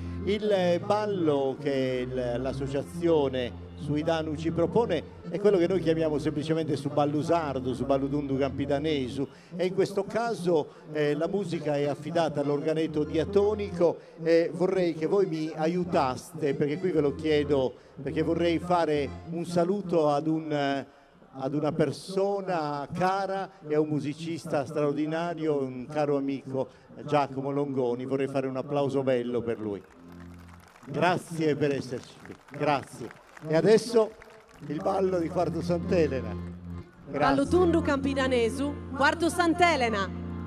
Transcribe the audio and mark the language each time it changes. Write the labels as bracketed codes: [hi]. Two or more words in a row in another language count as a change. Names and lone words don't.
[it] Il ballo che l'associazione Suidanu ci propone è quello che noi chiamiamo semplicemente [sc] su ballo sardo, su ballo dundu campidanesu, [it] e in questo caso la musica è affidata all'organetto diatonico e vorrei che voi mi aiutaste, perché qui ve lo chiedo, perché vorrei fare un saluto ad una persona cara e a un musicista straordinario, un caro amico, Giacomo Longoni. Vorrei fare un applauso bello per lui. Grazie per esserci qui, grazie. E adesso il ballo di Quartu Sant'Elena. Ballo tundu campidanesu, Quartu Sant'Elena.